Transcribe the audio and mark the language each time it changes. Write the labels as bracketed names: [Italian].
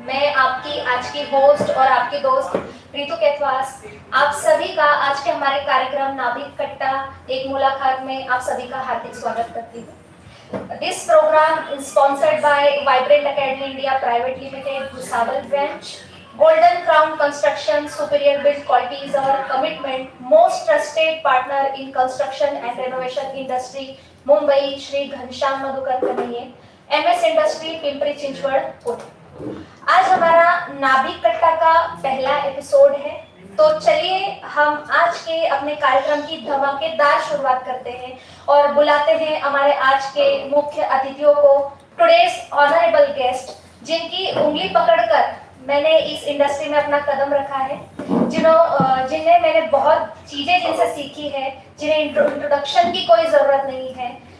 [Hindi] मैं आपकी आज की होस्ट और आपकी दोस्त रितु कैथवास आप सभी का आज के हमारे कार्यक्रम नाभिक कट्टा एक मुलाकात में आप सभी का हार्दिक स्वागत करती हूँ। [English] This program is sponsored by vibrant academy India private limited Bhusawal branch. Golden Crown Construction Superior Build Quality is our commitment. Most trusted partner in construction and renovation industry, Mumbai, Shri Ghanshyam Madhukar Kanhaiya, MS industry Pimpri Chinchwad Pune. [Hindi] आज हमारा नाभिक कट्टा का पहला episode है, तो चलिए हम आज के अपने कार्यक्रम की धमाकेदार शुरुआत करते हैं और बुलाते हैं हमारे आज के मुख्य अतिथियों को, [English] today's honourable guest, [Hindi] जिनकी उंगली पकड़कर मैंने इस इंडस्ट्री में अपना कदम रखा है, जिन्हें मैंने बहुत चीजें जिनसे सीखी है, जिन्हें इंट्रोडक्शन की कोई जरूरत नहीं है।